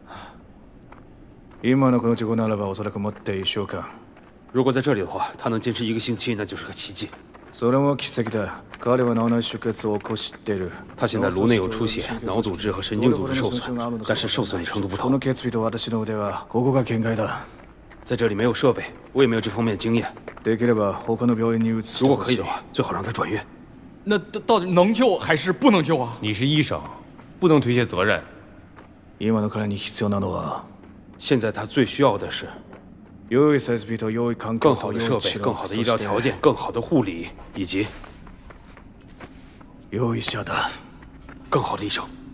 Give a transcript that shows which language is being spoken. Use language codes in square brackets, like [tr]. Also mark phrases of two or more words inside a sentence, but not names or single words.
[ja] 今のこの事故ならばおそらくもって1週間。 [zh] 如果在这里的话，他能坚持1个星期，那就是个奇迹。 [ja] それも奇跡だ。彼は脳内出血を起こしている。 [zh] 他现在颅内有出血，脑组织和神经组织受损，但是受损的程度不同。 [ja] この決意と私の腕はここが限界だ。 [zh] 在这里没有设备，我也没有这方面的经验。 [ja] できれば他の病院に移して [zh] 如果可以的话，最好让他转院。那到底能救还是不能救啊？你是医生，不能推卸责任。 [ja] 今の彼に必要なのは， [zh] 现在他最需要的是 [ja] 良い設備と良い環境 [zh] 更好的设备、更好的医疗条件、更好的护理，以及 [ja] 良い医者だ。 [zh] 更好的医生。